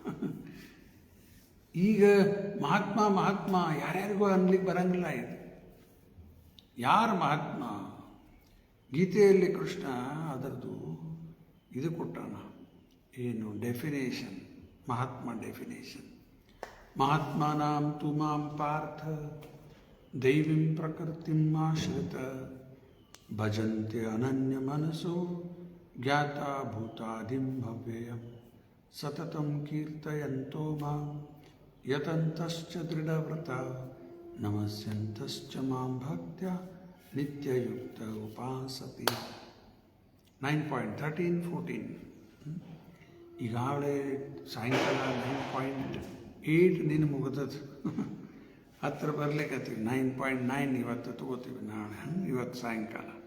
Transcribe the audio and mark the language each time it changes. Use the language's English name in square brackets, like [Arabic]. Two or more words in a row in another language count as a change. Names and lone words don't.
[Kannada] ಈಗ ಮಹಾತ್ಮ ಯಾರ್ಯಾರಿಗೂ ಅನ್ಲಿಕ್ಕೆ ಬರಂಗಿಲ್ಲ. ಇದು ಯಾರು ಮಹಾತ್ಮ? ಗೀತೆಯಲ್ಲಿ ಕೃಷ್ಣ ಅದರದ್ದು ಇದು ಕೊಟ್ಟಾನ, ಏನು ಡೆಫಿನೇಷನ್, ಮಹಾತ್ಮ ಡೆಫಿನೇಷನ್. [Sanskrit] ಮಹಾತ್ಮಾನಾಂ ತು ಮಾಂ ಪಾರ್ಥ ದೈವೀಂ ಪ್ರಕೃತಿಂ ಆಶ್ರಿತ ಭಜಂತೆ ಅನನ್ಯ ಮನಸೋ ಜ್ಞಾತಾ ಭೂತಾದಿಂ ಭವ್ಯಯಂ ಸತತಂ ಕೀರ್ತಯಂತೋ ಮಾಂ ಯತಂತಶ್ಚ ದೃಢವ್ರತ ನಮಸ್ಯಂತಶ್ಚ ಮಾಂ ಭಕ್ತ್ಯ ನಿತ್ಯಯುಕ್ತ ಉಪಾಸತಿ. [Kannada] 9.13-14 ಈಗಾಗಲೇ ಸಾಯಂಕಾಲ 9.8 ನಿನ್ನ ಮುಗಿದದು. ಹತ್ತಿರ ಬರಲಿಕ್ಕತ್ತೀವಿ. 9.9 ಇವತ್ತು ತಗೋತೀವಿ, ನಾಳೆ ಇವತ್ತು ಸಾಯಂಕಾಲ.